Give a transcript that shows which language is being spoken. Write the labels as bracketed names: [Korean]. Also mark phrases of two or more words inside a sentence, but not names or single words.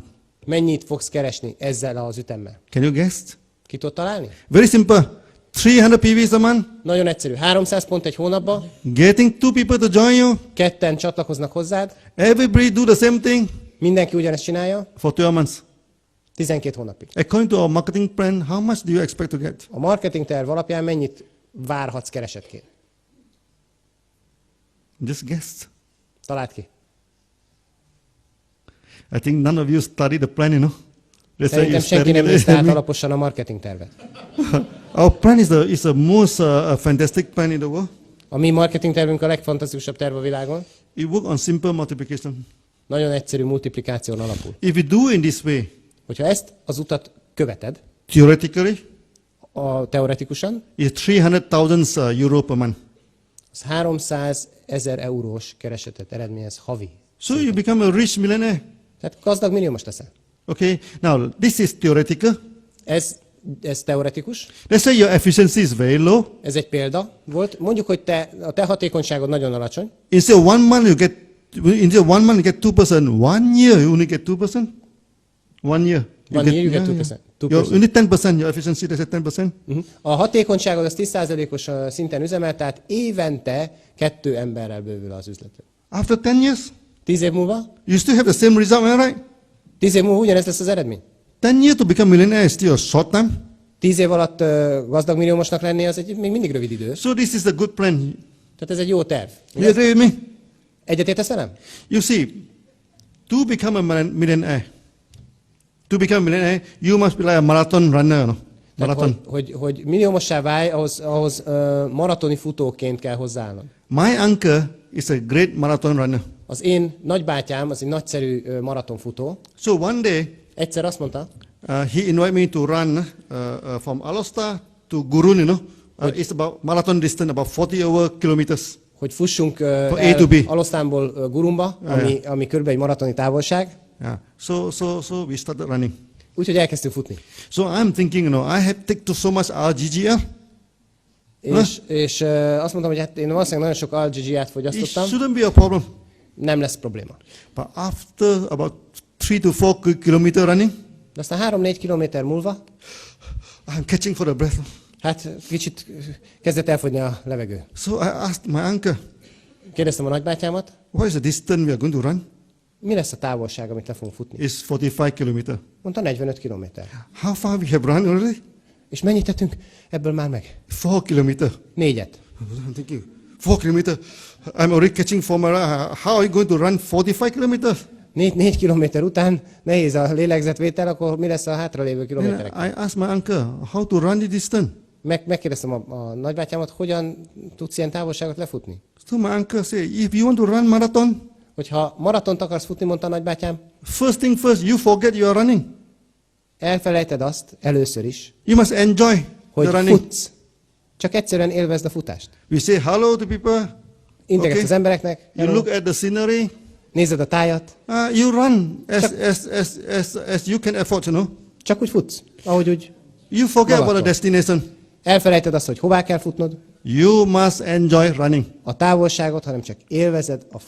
[Hungarian] mennyit fogsz keresni ezzel az ütemmel? [English] Can you guess? [Hungarian] Ki tudod találni? [English] Very simple. 300 PVs a month. [Hungarian] Nagyon egyszerű. 300 pont egy hónapban, [English] Getting 2 people to join you. [Hungarian] 2-en csatlakoznak hozzád, [English] Everybody do the same thing [Hungarian] mindenki ugyanezt csinálja, [English] for 12 months. [Hungarian] 12 hónapig. [English] According to our marketing plan, how much do you expect to get? [Hungarian] A marketing terv alapján mennyit várhatsz keresetként? [English] Just guess. [Hungarian] Találd ki. [English] I think none of you study the plan, That's why [Hungarian] Szerintem [English] you're [Hungarian] senki nem [English] studying [Hungarian] nézte át [English] it. [Hungarian] alaposan a marketing tervet. [English] Our plan is the most fantastic plan in the world. [Hungarian] A mi marketing tervünk a legfantasztikusabb terv a világon. [English] It works on simple multiplication. [Hungarian] Nagyon egyszerű multiplikáción alapul. [English] If you do in this way, [Hungarian] Hogyha ezt az utat követed, [English] theoretically, [Hungarian] teoretikusan, [English] it's 300,000 euro per month. [Hungarian] az 300 000 eurós keresetet eredményez havi. [English] So you become a rich millionaire. [Hungarian] Tehát gazdag milliómos leszel. [English] Okay. Now this is theoretical. [Hungarian] Ez teoretikus. [English] Let's say your efficiency is very low. [Hungarian] Ez egy példa volt. Mondjuk, hogy a te hatékonyságod nagyon alacsony. [English] Instead of 1 month you get 2%. 1 year you only get 2%. 1 year. 1 year you get 2%. You need 10%. Your efficiency is at 10%. [Hungarian] A hatékonyságod az 10%-os szinten üzemel, tehát évente 2 emberrel bővül az üzleted. [English] After 10 years, [Hungarian] 10 év múlva? [English] you still have the same result, am I right? [Hungarian] 10 év múlva ugyanez lesz az eredmény. [English] 10 years to become millionaire is still a short time. [Hungarian] 10 év alatt gazdag milliómosnak lenni, az még mindig rövid idő. [English] So this is a good plan. [Hungarian] Tehát ez egy jó terv. [English] You agree with me? [Hungarian] Egyetértesz velem? [English] You see, to become a millionaire, you must be like a marathon runner. No? Marathon. [Hungarian] Hogy milliómossá válj, ahhoz maratoni futóként kell hozzáállnod. [English] My uncle is a great marathon runner. [Hungarian] Az én nagybátyám az egy nagyszerű maratonfutó. [English] So one day, [Hungarian] Egyszer azt mondta, [English] he invited me to run from Alostar to Gurun, it's about marathon distance, about 40 kilometers. [Hungarian] hogy fussunk [English] A to B. [Hungarian] Alosztánból Gurumba, ami körülbelül egy maratoni távolság. [English] Yeah. So we started running. [Hungarian] Úgyhogy elkezdtünk futni. [English] So I'm thinking, I have taken so much RGGR. [Hungarian] És azt mondtam, hogy hát én valószínűleg nagyon sok RGG-át [English] It [Hungarian] fogyasztottam. [English] shouldn't be a problem. [Hungarian] Nem lesz probléma. [English] But after about 3 to 4 kilometer running, [Hungarian] De aztán 3-4 kilométer múlva, [English] I'm catching for the breath. [Hungarian] hát kicsit kezdett elfogyni a levegő. [English] So I asked my uncle, [Hungarian] Kérdeztem a nagybátyámat, [English] what is the distance we are going to run? [Hungarian] mi lesz a távolság, amit le fogunk futni? [English] It's 45 kilometer. [Hungarian] Mondta 45 kilométer. [English] How far we have run already? [Hungarian] És mennyit tettünk ebből már meg? [English] 4 kilometer. [Hungarian] 4-et. [English] I'm thinking, 4 kilometer. I'm already catching for my how are you going to run 45 kilometers? [Hungarian] 4 kilométer után nehéz a lélegzetvétel, akkor mi lesz a hátralévő kilométerek? [English] I asked my uncle, how to run the distance? [Hungarian] Megkérdeztem a nagybátyámat, hogyan tudsz ilyen távolságot lefutni? [English] So my uncle said, if you want to run marathon, [Hungarian] Hogyha maratont akarsz futni, mondta a nagybátyám, [English] first thing first, you forget you are running. [Hungarian] elfelejted azt először is, [English] You must enjoy the [Hungarian] hogy [English] running. [Hungarian] futsz. Csak egyszerűen élvezd a futást. [English] We say hello to people. [Hungarian] Integetsz Okay. az embereknek, [English] You look at the scenery. [Hungarian] nézed a tájat, [English] You run as you can afford, [Hungarian] csak úgy futsz, ahogy úgy. [English] You forget about the [Hungarian] Magadtól. [English] destination. [Hungarian] Elfelejted azt, hogy hová kell futnod, [English] You must enjoy running. [Hungarian] a távolságot, hanem csak élvezed a futást.